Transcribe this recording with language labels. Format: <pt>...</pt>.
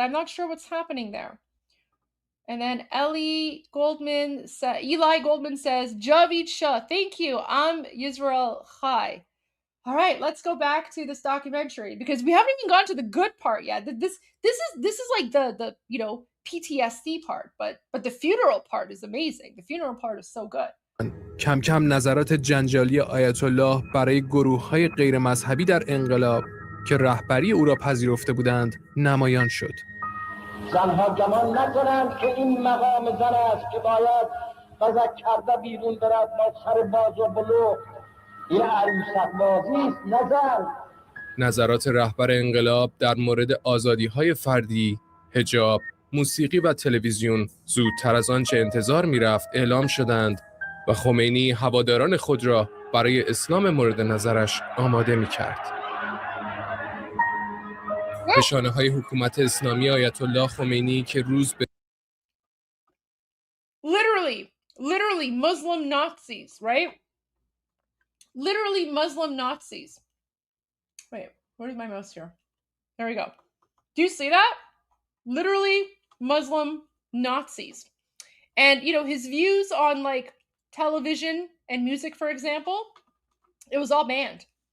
<en>I'm not sure what's happening there. And then Eli Goldman says, Javid Shah, thank you. I'm Yisrael Chai. All right, let's go back to this documentary because we haven't even gone to the good part yet. This is like the PTSD part, but the funeral part is amazing. The funeral part is so good.</en> <fa>کم کم نظرات جنجالی آیت الله برای گروه‌های غیر مذهبی در انقلاب که رهبری او را پذیرفته بودند نمایان شد. زنها گمان نکنند که این مقام زن است که باید قزک کرده بیرون برد با سر باز و بلوغ. این عروسک بازی است، نه زن. نظرات رهبر انقلاب در مورد آزادی‌های فردی، حجاب، موسیقی و تلویزیون زودتر از آنچه انتظار می‌رفت اعلام شدند و خمینی هواداران خود را برای اسلام مورد نظرش آماده می‌کرد. نشانه‌های حکومت اسلامی آیت الله خمینی که روز به</fa> <en>literally Muslim Nazis, right? Literally Muslim Nazis. Wait, where's my mouse here? There we go. Do you see that? Literally Muslim Nazis. And, his views on, like, television and music, for example, it was all banned.</en>